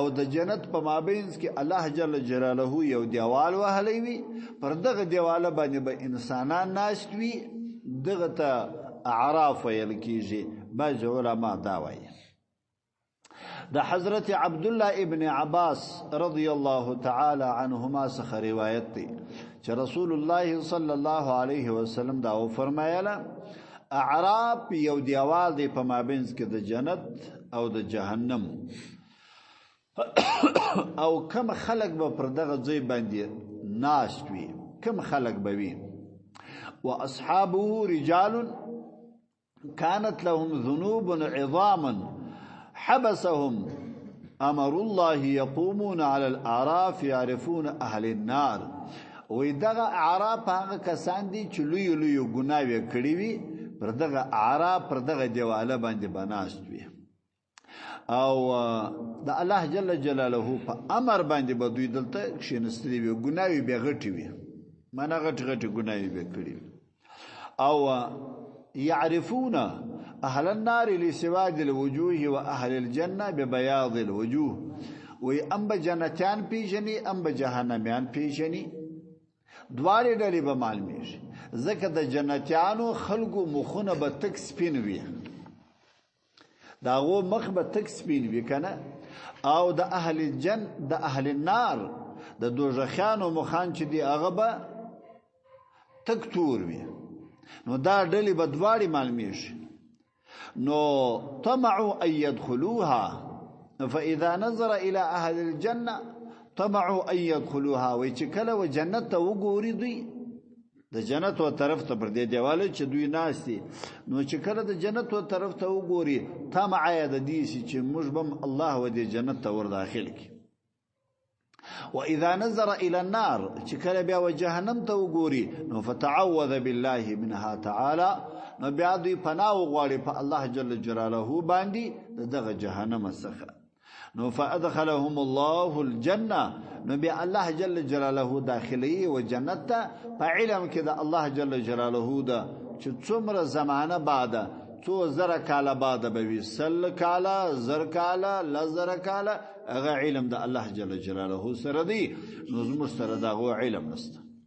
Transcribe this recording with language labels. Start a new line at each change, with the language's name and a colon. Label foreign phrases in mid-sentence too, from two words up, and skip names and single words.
Pashto: د جنت په مابین کې الله جل جلاله یو دیوال وهلی وي پر دغه دیواله باندې به انسانان ناشت وي دغه ته اعراف ویل کیږي بعض علما دا وایي د حضرت عبد الله ابن عباس
Arabic: رضی الله تعالی عنهما
Pashto: څخه روایت دی چې رسول الله
Arabic: صلی الله علیه وسلم
Pashto: دا فرمایله اعراف یو دیوال دی په مابینځ کې د جنت او د جهنم او کم خلق به پر دغه ځای باندې ناست وي کم خلق به وي
Arabic: واصحابه رجال كانت لهم ذنوب عظاما حبسهم امر الله يقومون على الاعراف يعرفون اهل النار
Pashto: وې دغه اعراف هغه کسان دي چې لوی لوی ګناوې کړی وي پر دغه اعراف پر دغه دیواله باندې بناست وي او د الله جل جلاله په امر باندې به دوی دلته کښېنستلي وي ګناوې به غټې وي معنا غټ ګناوې به کړی وي او
Arabic: يعرفون اهل النار لسواد الوجوه واهل الجنه ببياض الوجوه
Pashto: وي ام بجنتيان پیژني ام بجهنميان پیژني دواره ډلې به معلومې شي ځکه د جنتیانو خلقو مخونه به تک سپین وي داغو مخ به تک سپین وي کنه او د
Arabic: اهل النار
Pashto: د دوزخیانو مخان چې دی هغه به تک تور وي نو دا ډلې به دواړې معلومې شي نو
Arabic: طمعوا ان يدخلوها فاذا نظر الى اهل الجنه طمعوا ان يدخلوها
Pashto: وای چې کله و جنت ته وګوري دوی د جنت و طرف ته پر دې دیواله چې دوی ناشتي نو چې کله د جنت و طرف ته وګوري طمع یې د دې چې موږ بم الله و دې جنت ته ور داخل کی
Arabic: واذا نظر الى النار
Pashto: چې کله بیا و جهنم ته وګوري نو
Arabic: فتعوذ بالله منها تعالی
Pashto: نو بیا دوی پناه وغواړي په الله جل جلاله باندې دغه جهنم څخه نو
Arabic: فادخلهم الله الجنه
Pashto: نو بیا الله جل جلاله داخلي و جنت ته په علم کې د الله جل جلاله دا چې څومره زمانه بعد څو زره کاله بعد به وي سل کاله زر کاله لزر کاله هغه علم د الله جل جلاله سره دی نو زموږ سره دا علم نشته